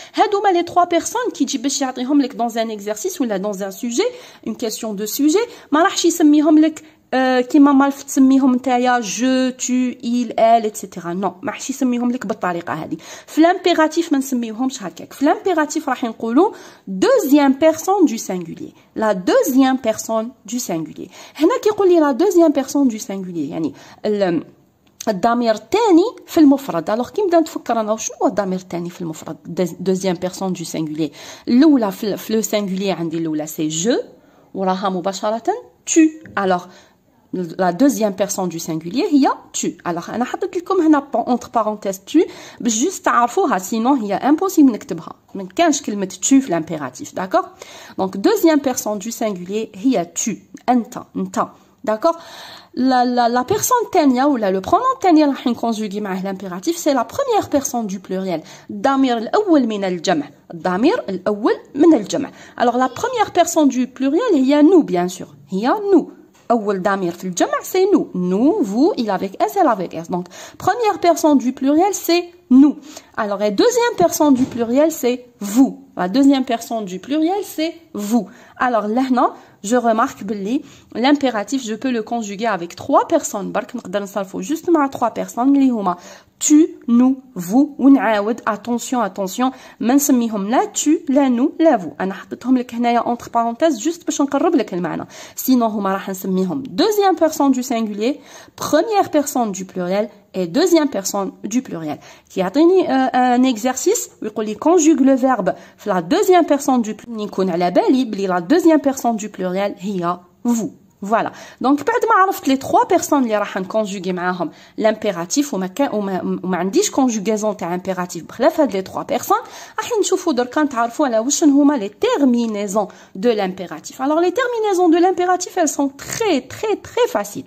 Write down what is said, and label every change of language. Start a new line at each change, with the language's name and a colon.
Arabic: هادو هما لي 3 personnes كي تجي باش يعطيهم لك
French: dans un exercice
Arabic: ولا
French: dans un sujet une question de sujet
Arabic: ما راحش يسميهم لك كيما مالف تسميهم نتايا جو تو il elle etc. نو ما راحش يسميهم لك بالطريقه هذه. في لامبيراتيف ما نسميوهمش هكاك. في لامبيراتيف راح نقولوا
French: deuxième personne du singulier. la deuxième personne du singulier.
Arabic: هنا كيقول لي
French: la deuxième personne du singulier
Arabic: يعني الضمير الثاني في المفرد. الوغ كي نبدا نتفكر انا شنو هو الضمير الثاني في المفرد
French: deuxième personne du singulier.
Arabic: الاولى في لو singulier عندي الاولى سي جو وراها مباشره tu.
French: alors la deuxième personne du singulier
Arabic: هي
French: tu.
Arabic: alors انا حطيت لكم هنا
French: entre parenthèses
Arabic: tu باش جوست تعرفوها sinon هي impossible نكتبها. ما كانش كلمه tu في l'impératif.
French: d'accord. donc deuxième personne du singulier
Arabic: هي
French: tu.
Arabic: انت. d'accord.
French: la personne
Arabic: الثانيه ولا
French: le pronom
Arabic: الثاني راح نكونجوغي معاه
French: l'impératif c'est la première personne du pluriel.
Arabic: الضمير الاول من الجمع. الضمير الاول من الجمع.
French: alors la première personne du pluriel
Arabic: هي
French: nous bien sûr.
Arabic: هي nous. أول ضمير في الجمع c'est nous.
French: nous, vous, il avec s, elle avec s. donc première personne du pluriel c'est nous. alors la deuxième personne du pluriel c'est vous. la deuxième personne du pluriel c'est vous. alors là je remarque
Arabic: بلي
French: l'impératif je peux le conjuguer avec 3 personnes
Arabic: برك نقدر نصرفو
French: juste مع 3 personnes
Arabic: اللي هما
French: tu, nous, vous.
Arabic: ونعاود attention ما نسميهم لا tu لا nous لا vous. انا حطيتهم لك هنايا
French: entre parenthèses juste
Arabic: باش نقرب لك المعنى.
French: sinon
Arabic: هما راح نسميهم
French: deuxième personne du singulier, première personne du pluriel et deuxième personne du pluriel. Qui a un exercice, il conjugue le verbe la deuxième personne du pluriel. La deuxième personne du pluriel,
Arabic: hiya,
French: vous. Voilà. Donc, بعد ما عرفت les trois personnes اللي راح نكونجوغي معاهم l'impératif وما عنديش conjugaison تاع impératif بخلاف هاد les trois personnes راح نشوفوا دركا نتعرفوا على واش هما les terminaisons de l'impératif. Alors les terminaisons de l'impératif elles sont très faciles.